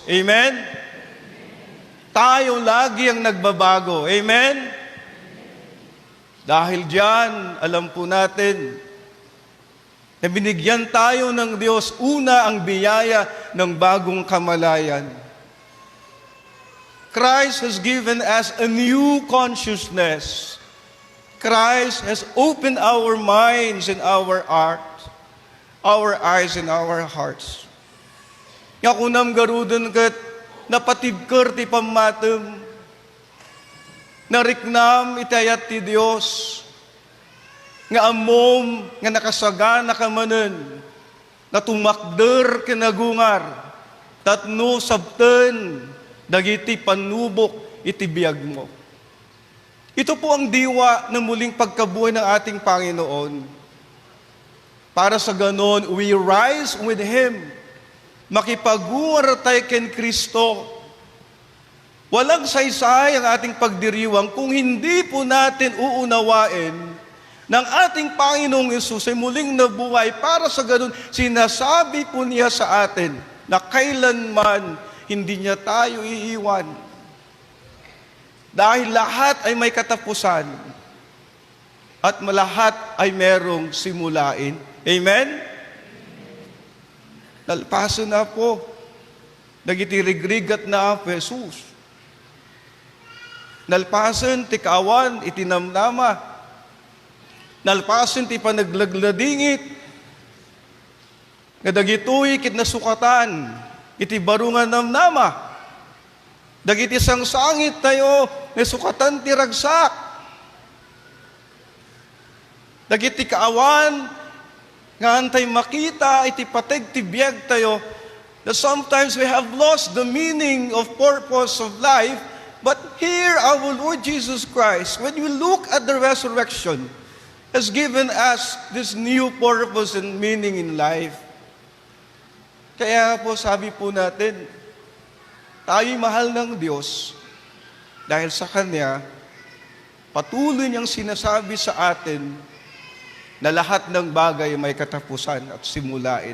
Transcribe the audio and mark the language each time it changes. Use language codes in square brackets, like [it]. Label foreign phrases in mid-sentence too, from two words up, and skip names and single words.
[tl] Amen? Tayo lagi ang nagbabago. Amen? Dahil diyan, alam po natin, na binigyan tayo ng Diyos, una ang biyaya ng bagong kamalayan. [en] Christ has given us a new consciousness. Christ has opened our minds and our hearts, our eyes and our hearts. [ilo] Nga kunam garudan kat napatibker ti pamatem, nariknam itayat ti Diyos, nga amom, nga nakasagana ka manen, na tumakder kinagungar, tatno sabten, dagiti panubok iti biyag mo. [tl] Ito po ang diwa ng muling pagkabuhay ng ating Panginoon. Para sa ganon, [en] we rise with Him. [ilo] Makipagungar tayo ken Kristo. [tl] Walang saysay ang ating pagdiriwang kung hindi po natin uunawain ng ating Panginoong Yesus ay muling nabuhay. Para sa ganun, sinasabi po niya sa atin na kailanman hindi niya tayo iiwan. Dahil lahat ay may katapusan at lahat ay merong simulain. [ilo] Amen? Nalpaso na po. Nagitirigrigat na Apo Jesus. Nalpasan ti kawan itinamnama. Nalpasin ti panaglagladingit, nga dagitoy kit nasukatan, iti barungan namnama, dagiti sangsangit tayo, nasukatan ti ragsak, dagiti kaawan, nga antay makita, iti pateg ti biyag tayo, [en] that sometimes we have lost the meaning of purpose of life, but here our Lord Jesus Christ, when we look at the resurrection, has given us this new purpose and meaning in life. [tl] Kaya po sabi po natin, tayo'y mahal ng Diyos dahil sa Kanya, patuloy niyang sinasabi sa atin na lahat ng bagay may katapusan at simulain.